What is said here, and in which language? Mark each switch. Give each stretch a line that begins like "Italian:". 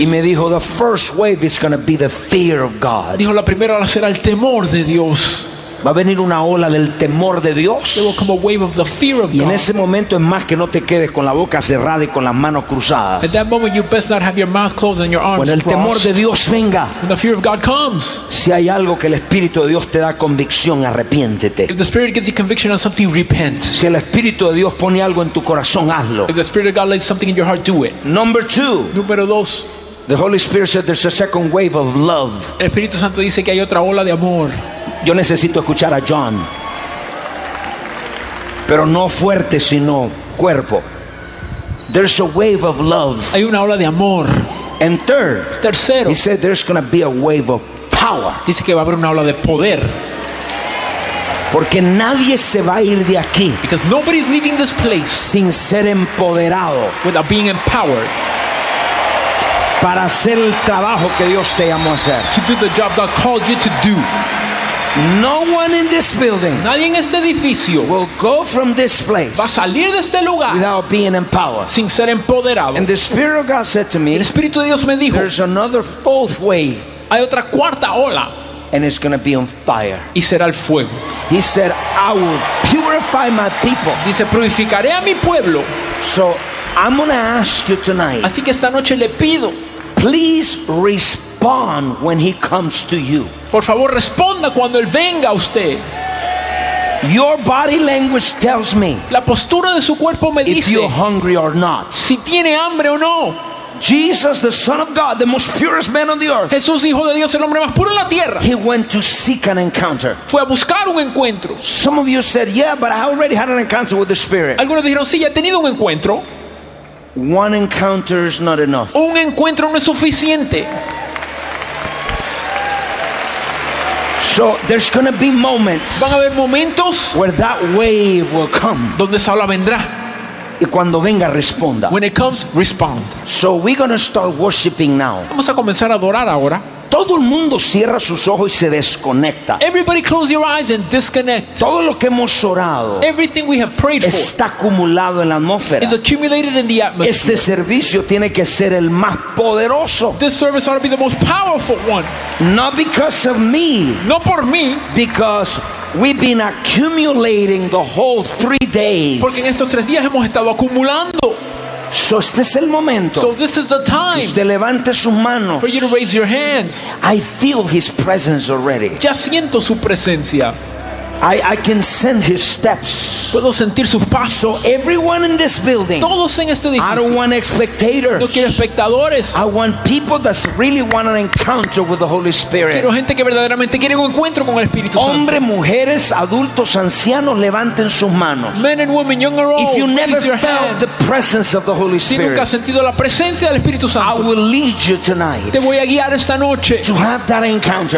Spanish: Y me dijo,
English: the first wave is going to be the fear of God.
Spanish: Dijo, la primera ola será el temor de Dios. Va a venir una ola del temor de Dios.
English: There will come a wave of the fear of
Spanish: God. Y en ese momento es más que no te quedes con la boca cerrada y con las manos cruzadas.
English: At that moment you best not have your mouth closed and your arms crossed.
Spanish: Cuando el temor de Dios venga,
English: when the fear of God comes,
Spanish: si hay algo que el Espíritu de Dios te da convicción, arrepiéntete.
English: If the Spirit gives you conviction on something, repent.
Spanish: Si el Espíritu de Dios pone algo en tu corazón, hazlo.
English: If the Spirit of God lays something in your heart, do it. Number two.
Spanish: Número dos.
English: The Holy Spirit said there's a second wave of love.
Spanish: El Espíritu Santo dice que hay otra ola de amor. Yo necesito escuchar a John, pero no fuerte, sino cuerpo.
English: There's a wave of love.
Spanish: Hay una ola de amor.
English: And third,
Spanish: tercero,
English: he said there's going to be a wave of power.
Spanish: Dice que va a haber una ola de poder. Porque nadie se va a ir de aquí.
English: Because nobody's leaving this place.
Spanish: Sin ser empoderado.
English: Without being empowered.
Spanish: Para hacer el trabajo que Dios te llamó a hacer.
English: To do the job God called you to do. No one in this building,
Spanish: nadie en este edificio,
English: will go from this place,
Spanish: va a salir de este lugar,
English: without being empowered,
Spanish: sin ser empoderado.
English: And the Spirit of God said to me,
Spanish: el Espíritu de Dios me dijo,
English: there's another fourth wave,
Spanish: hay otra cuarta ola,
English: and it's going to be on fire,
Spanish: y será el fuego.
English: He said, I will purify my people,
Spanish: dice, purificaré a mi pueblo.
English: So I'm going to ask you tonight,
Spanish: así que esta noche le pido,
English: please respond when he comes to you.
Spanish: Por favor, responda cuando él venga a usted.
English: Your body language tells me.
Spanish: La postura de su cuerpo me dice.
English: If you're hungry or not.
Spanish: Si tiene hambre o no.
English: Jesus, the Son of God, the most purest man on the earth.
Spanish: Jesús, hijo de Dios, el hombre más puro en la tierra.
English: He went to seek an encounter.
Spanish: Fue a buscar un encuentro.
English: Some of you said, "Yeah, but I already had an encounter with the Spirit."
Spanish: Algunos dijeron, "Sí, ya he tenido un encuentro."
English: One encounter is not enough.
Spanish: Un encuentro no es suficiente.
English: So there's going to be moments,
Spanish: van a haber momentos,
English: where that wave will come,
Spanish: donde esa ola vendrá, y cuando venga responda.
English: When it comes, respond. So we're going to start worshiping now.
Spanish: Vamos a comenzar a adorar ahora. Todo el mundo cierra sus ojos y se desconecta.
English: Everybody close your eyes and disconnect.
Spanish: Todo lo que hemos orado,
English: everything we have prayed for,
Spanish: está acumulado en la atmósfera.
English: Is accumulated in the atmosphere.
Spanish: Este servicio tiene que ser el más poderoso.
English: This service ought to be the most powerful one. Not because of me.
Spanish: No por mí.
English: Because we've been accumulating the whole 3 days.
Spanish: Porque en estos tres días hemos estado acumulando. So este es el momento.
English: So this is the time.
Spanish: Usted levante sus manos.
English: For you to raise your hands. I feel his presence already.
Spanish: Ya siento su presencia.
English: I can sense his steps.
Spanish: Puedo sentir sus pasos.
English: So everyone in this building.
Spanish: Todos en este edificio.
English: I don't want spectators.
Spanish: No quiero espectadores.
English: I want people that really want an encounter with the Holy Spirit.
Spanish: Quiero gente que verdaderamente quiere un encuentro con el Espíritu Santo. Hombres, mujeres, adultos, ancianos, levanten sus manos.
English: Men and women, young or old, if you never raise your felt The presence of the Holy Spirit.
Spanish: Si nunca has sentido la presencia del Espíritu Santo.
English: I will lead you tonight.
Spanish: Te voy a guiar esta noche.
English: To have that encounter.